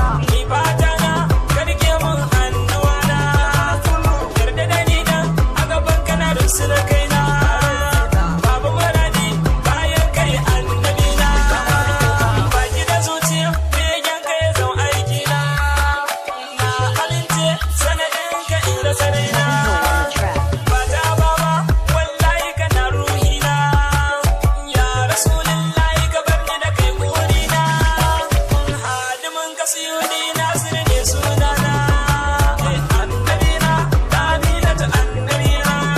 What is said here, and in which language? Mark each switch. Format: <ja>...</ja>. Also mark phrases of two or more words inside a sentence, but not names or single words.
<ha>Ni fata na, ka rike mun hannuwana. Yarda da ni dan, a gaban ka na rusuna kaina. Babu muradi, bayan kai annabina. Baki da zuciya, begen ka ya zau aikina. Na amince, sanadin ka in rasa raina.</ha> <en>Heaven Boy on the track.</en> <ha>Ba ta ba ba, wallahi kana ruhina. Ya Rasulullahi, ka bar ni da kai burina. Hadimin ka Suyuni Nasir ne sunana. Annabina, Aminatu annabina.</ha>